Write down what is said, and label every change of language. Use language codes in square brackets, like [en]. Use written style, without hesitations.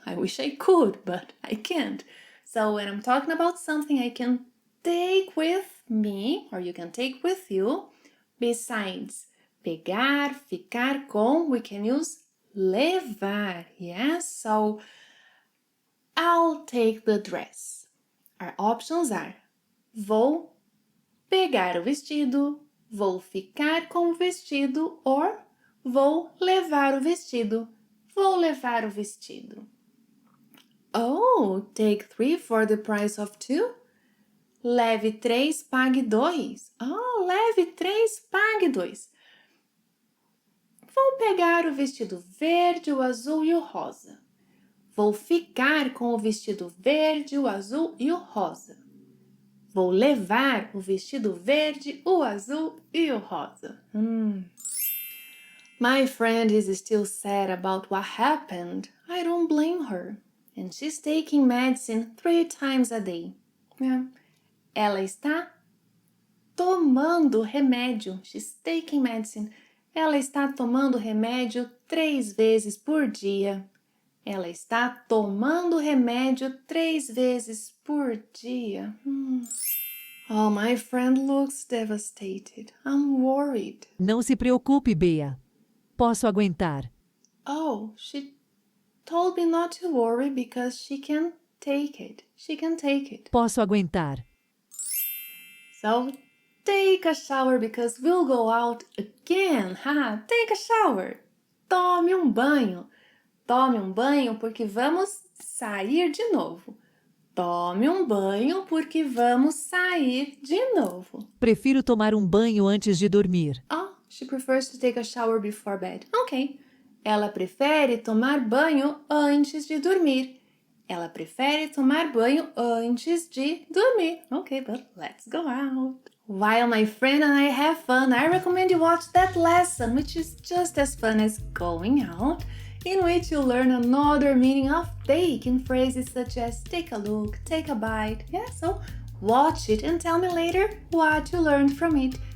[en] I wish I could, but I can't. So when I'm talking about something I can take with me, or you can take with you, besides pegar, ficar com, we can use levar. Yes, so I'll take the dress. Our options are: [pt] vou pegar o vestido, vou ficar com o vestido, or vou levar o vestido, vou levar o vestido. [en] Oh, take 3 for the price of 2? [pt] Leve 3, pague 2. Oh, leve 3, pague 2. Vou pegar o vestido verde, o azul e o rosa. Vou ficar com o vestido verde, o azul e o rosa. Vou levar o vestido verde, o azul e o rosa. [en] My friend is still sad about what happened. I don't blame her. And she's taking medicine 3 times a day. Yeah. [pt] Ela está tomando remédio. [en] She's taking medicine. [pt] Ela está tomando remédio 3 vezes por dia. Ela está tomando remédio 3 vezes por dia. [en] Oh, my friend looks devastated. I'm worried. [pt] Não se preocupe, Bea. Posso aguentar. [en] Oh, she told me not to worry because she can take it. She can take it. [pt] Posso aguentar. [en] So, take a shower because we'll go out again. Take a shower. [pt] Tome banho. Tome banho porque vamos sair de novo. Tome banho porque vamos sair de novo. Prefiro tomar banho antes de dormir. [en] Oh, she prefers to take a shower before bed. Ok. [pt] Ela prefere tomar banho antes de dormir. Ela prefere tomar banho antes de dormir. [en] Ok, but let's go out. While my friend and I have fun, I recommend you watch that lesson, which is just as fun as going out, in which you learn another meaning of take in phrases such as take a look, take a bite. Yeah, so watch it and tell me later what you learned from it.